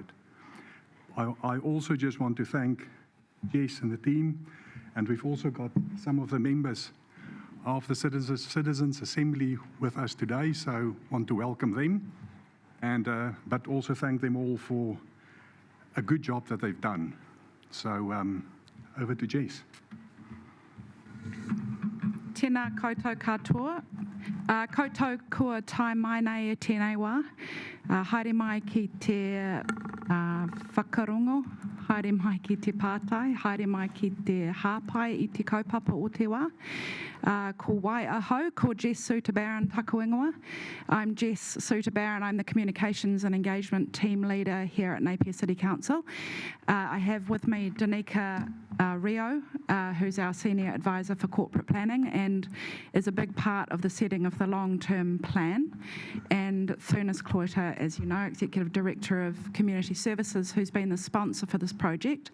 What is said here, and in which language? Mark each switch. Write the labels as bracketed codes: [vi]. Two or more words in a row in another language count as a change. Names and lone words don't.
[en] I also just want to thank Jess and the team, and we've also got some of the members of the Citizens' Assembly with us today, so want to welcome them, and but also thank them all for a good job that they've done. So over to Jess. [mi] Tēnā koutou katoa. Koutou kua tai mai nei e tēnei wā. Haere mai ki te whakarongo, haere mai ki te pātai, haere mai ki te hāpai i te kaupapa o te wā. Ko wai ahau, ko Jess Suter-Barron taku ingoa. [en] I'm Jess Suter-Barron, I'm the Communications and Engagement Team Leader here at Napier City Council. I have with me Danica Rio, who's our Senior Advisor for Corporate Planning and is a big part of the setting of the long-term plan, and Thunis Cloyter, as you know, Executive Director of Community Services, who's been the sponsor for this project.